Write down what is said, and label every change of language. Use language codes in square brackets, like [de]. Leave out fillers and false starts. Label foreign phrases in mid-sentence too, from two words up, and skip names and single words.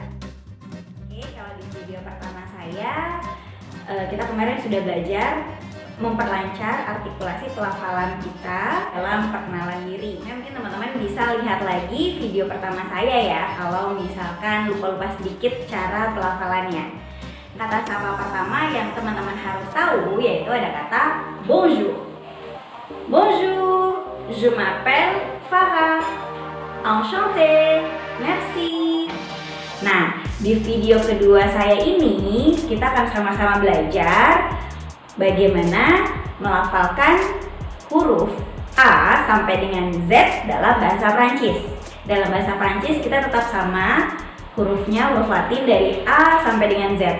[id] Oke, kalau di video pertama kita kemarin sudah belajar memperlancar artikulasi pelafalan kita dalam perkenalan diri. Mungkin teman-teman bisa lihat lagi video pertama saya ya, kalau misalkan lupa-lupa sedikit cara pelafalannya. Kata sapa pertama yang teman-teman harus tahu yaitu ada kata bonjour. [fr] Bonjour, je m'appelle Farah. Enchanté, merci. [id] Nah, di video kedua saya ini kita akan sama-sama belajar bagaimana melafalkan huruf A sampai dengan Z dalam bahasa Prancis. Dalam bahasa Prancis kita tetap sama hurufnya, huruf Latin dari A sampai dengan Z.